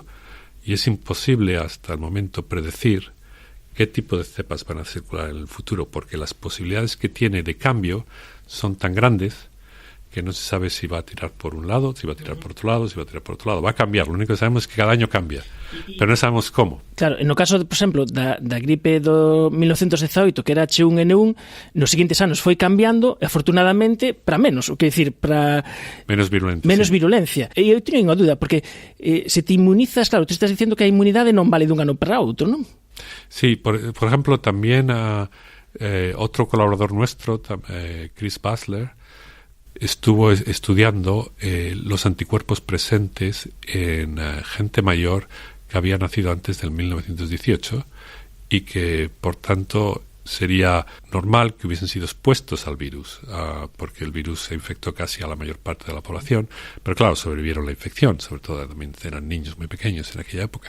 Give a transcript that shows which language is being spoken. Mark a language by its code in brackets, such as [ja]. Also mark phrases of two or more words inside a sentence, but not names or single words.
[es] Y es imposible hasta el momento predecir qué tipo de cepas van a circular en el futuro, porque las posibilidades que tiene de cambio son tan grandes que no se sabe si va a tirar por un lado, si va a tirar por otro lado, si va a tirar por otro lado. Va a cambiar, lo único que sabemos es que cada año cambia, pero no sabemos como. Claro, [gl] no caso, por exemplo, da gripe do 1918, que era H1N1, nos seguintes anos foi cambiando, afortunadamente, para menos, o que decir, para menos virulencia. Menos virulencia. E eu teño unha dúda, porque se te inmunizas, claro, tú estás dicindo que a inmunidade non vale dun ano para outro, non? [es] Sí, por ejemplo, también otro colaborador nuestro, Chris Basler, estuvo estudiando los anticuerpos presentes en gente mayor que había nacido antes del 1918 y que, por tanto, sería normal que hubiesen sido expuestos al virus, porque el virus se infectó casi a la mayor parte de la población, pero claro, sobrevivieron la infección, sobre todo también eran niños muy pequeños en aquella época.